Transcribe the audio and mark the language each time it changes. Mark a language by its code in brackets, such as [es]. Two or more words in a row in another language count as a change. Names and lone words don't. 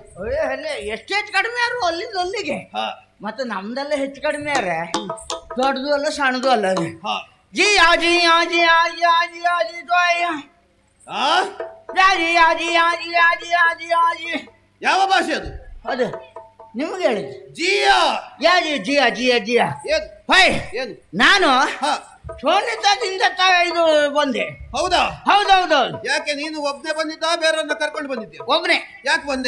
[kn] ಎಷ್ಟೆಷ್ಟು ಕಡಿಮೆ ಯಾರು ಅಲ್ಲಿಂದ ಅಲ್ಲಿಗೆ, ಮತ್ತೆ ನಮ್ದೆಲ್ಲ ಹೆಚ್ಚು ಕಡಿಮೆ ಯಾರೆ, ದೊಡ್ಡದು ಅಲ್ಲ ಸಣ್ಣದು ಅಲ್ಲ. ಜಿ ಆಜಿ ಆಜಿ ಆಜಿ ಆಜಿ ಆಜಿ ದೋಯ ಆಜಿ ಆಜಿ ಆಜಿ ಆಜಿ ಆಜಿ ಆಜಿ. ಯಾವ ಭಾಷೆ ಅದು? ಅದು ನಿಮ್ಗೆ ಹೇಳಿದ್ದು. ಜಿಯಾ ಯಾಜಿ ಜಿಯಾ ಜಿಯಾ ಜಿಯಾ. ಹೊಯ್ ಏನು? ನಾನು ಶೋಣಿತದಿಂದ ಇದು ಬಂದೆ. ಹೌದಾ? ಹೌದೌದೌದು. ಯಾಕೆ ನೀನು ಒಬ್ನೇ ಬಂದಿದ್ದ, ಬೇರೆಯವ್ರನ್ನ ಕರ್ಕೊಂಡು ಬಂದಿದ್ದೆ? ಒಬ್ನೇ. ಯಾಕೆ ಬಂದೆ?